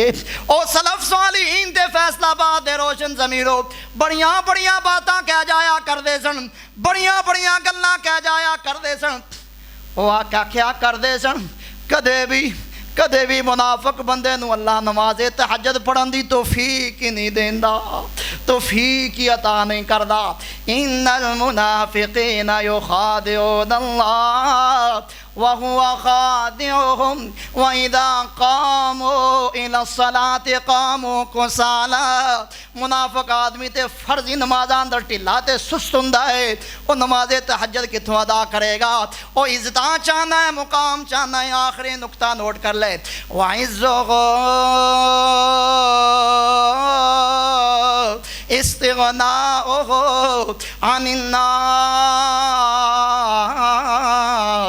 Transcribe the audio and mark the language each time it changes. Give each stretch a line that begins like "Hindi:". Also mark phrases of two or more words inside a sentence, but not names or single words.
Punjabi: او سلف صالحین تے فیصل آباد دے روشن ضمیروں بڑیاں بڑیاں باتاں کہہ جایا کرتے سن، بڑیاں بڑیاں گلاں کہہ جایا کرتے سن, बड़ियां बड़ियां गल्लां कह जाया करते सन। وہ آکھیا کرتے سن، کدے بھی منافق بندے نوں اللہ نمازِ تہجد پڑھن دی توفیق ہی نہیں دیندا، توفیق ہی عطا نہیں کردا.
Arabic: إن المنافقين يخادعون الله وهو خادعهم وإذا قاموا إلى الصلاة قاموا كسالى.
Punjabi: منافق آدمی تے فرضی نمازاں اندر ڈھلا تے سست ہوندا ہے، وہ نمازِ تہجد کتھوں ادا کرے گا. وہ عزتاں چاہنا ہے، مقام چاہنا ہے۔ آخری نکتہ نوٹ کر لے,
Arabic: وعزه استغناؤه عن الناس.